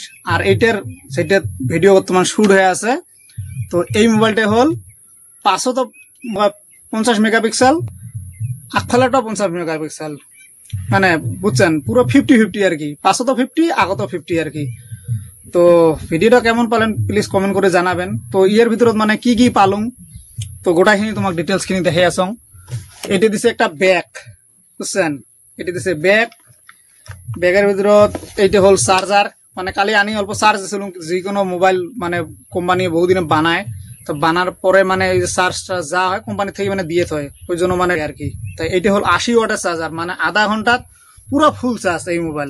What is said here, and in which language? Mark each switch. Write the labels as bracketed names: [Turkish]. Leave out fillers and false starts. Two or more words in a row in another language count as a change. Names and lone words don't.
[Bangla] আর এইটার সেটা ভিডিও বর্তমান শুট হয়ে আছে। তো এই মোবাইলটা হল 550 মেগাপিক্সেল, আগফালেটা 50 মেগাপিক্সেল। বুঝছেন, পুরো 50-50 আর কি। 550 আগত 50 আর কি। তো ভিডিওটা কেমন পালেন [English] please comment [Bangla] করে জানাবেন। [Assamese] তো ইয়ের ভিতৰত কি কি পালুম, তো গোটাখিনি তোমাক ডিটেলস খিনি দেখাই আসং। [Bangla] এটা দিছে একটা ব্যাগ, বুঝছেন, এটা দিছে ব্যাগ। ব্যাগের ভিতৰত এইটা হল চার্জার। কালি আনি অল্প চার্জ দিছিলাম। যিকোনো মোবাইল কোম্পানি বহুদিনে বানায়, তো বানার পরে চার্জটা যা হয় কোম্পানি থেকে দিয়ে থয়, ওই জন্য আর কি। তাই এইটা হল 80 ওয়াটের চার্জার, আধা ঘন্টাত পুরো [English] full charge [Bangla] এই মোবাইল।